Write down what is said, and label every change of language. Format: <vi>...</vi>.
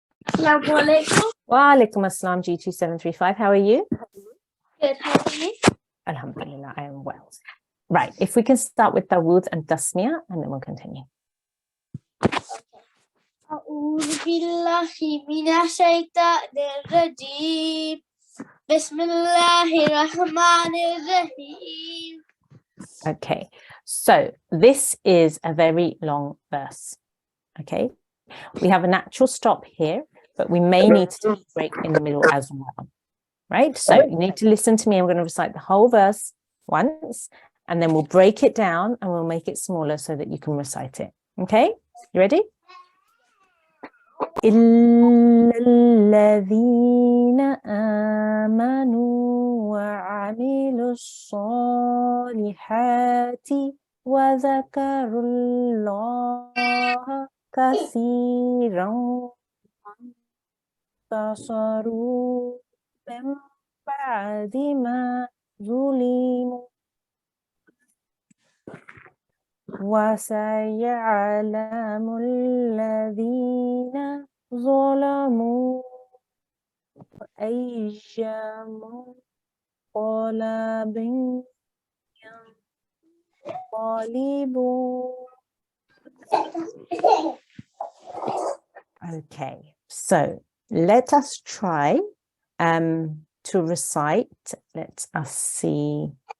<en>Assalamu alaikum. Wa alaikum assalam, G2735. How are you? Good, how are you? Alhamdulillah, I am well. Right, if we can start with Dawood and Tasmiyah, and then we'll continue.</en> <ar>أعوذ بالله من الشيطان الرجيم بسم الله الرحمن الرحيم.</ar> <en>Okay, so this is a very long verse. Okay, we have a natural stop here, but we may need to take a break in the middle as well. Right, so you need to listen to me. I'm going to recite the whole verse once, and then we'll break it down and we'll make it smaller so that you can recite it. Okay, you ready?</en> <ar>إلا الذين آمنوا وعملوا الصالحات وذكروا الله كثيرا وانتصروا من بعد ما ظلموا وسيعلم الذين ظلموا أي منقلب ينقلبون.</ar> <en>Okay, so let us try to recite. Let us see.</en>